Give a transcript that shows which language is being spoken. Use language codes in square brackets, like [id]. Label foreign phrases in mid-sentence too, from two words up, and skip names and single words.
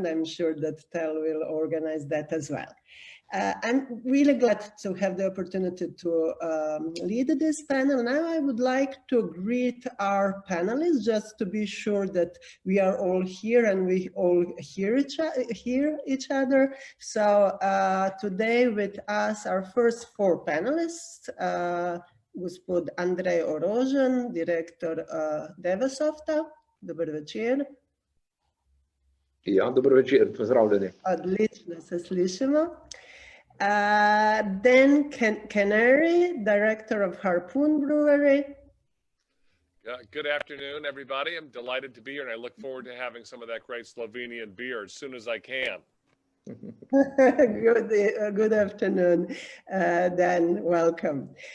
[en] I'm sure that Tay will organize that as well. I'm really glad to have the opportunity to lead this panel. Now I would like to greet our panelists, just to be sure that we are all here and we all hear each other. So today with us, our first four panelists, [sl] gospod Andrej Orožen, direktor Devasofta. Dober večer. Ja, dobro večer, pozdravljeni. Odlično se slišimo. [en] Then Kenary, director of Harpoon Brewery. Good afternoon, everybody. I'm delighted to be here, and I look forward to having some of that great Slovenian beer as soon as I can. Good afternoon, Dan. Welcome.